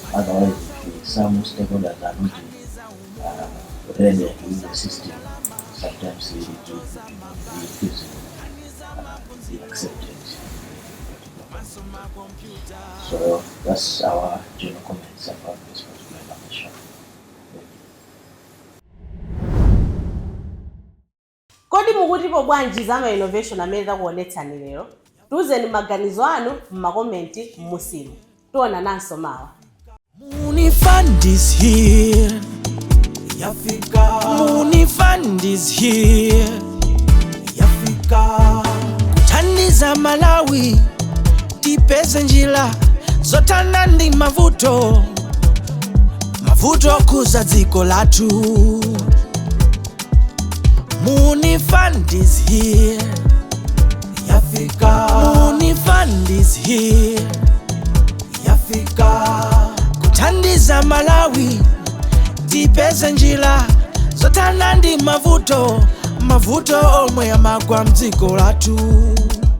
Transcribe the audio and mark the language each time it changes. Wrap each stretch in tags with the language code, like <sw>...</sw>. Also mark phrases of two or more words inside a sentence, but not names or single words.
<en>Otherwise, if some stakeholders are not ready to use the system, sometimes it will be accepted. So that's our general comments about this particular information.</en> <ny>Kodi mukutipo bwanji zama innovation amene takuonetsani lero? Tuzeni maganizo anu m'makomenti musimu. Tuona nanso mawa.</ny> <en>Muuni Fund is here.</en> <ny>Yafika.</ny> <en>Muuni Fund is here.</en> <ny>Yafika. Kuthandiza Malawi tipeze njira zotana ndi mavuto kuza dziko lathu.</ny> <en>Muuni Fund is here. Yafika. Muuni Fund is here.</en> <ny>Yafika. Kuthandiza Malawi tipeze njira zotana ndi mavuto omwe amagwa mdziko lathu.</ny>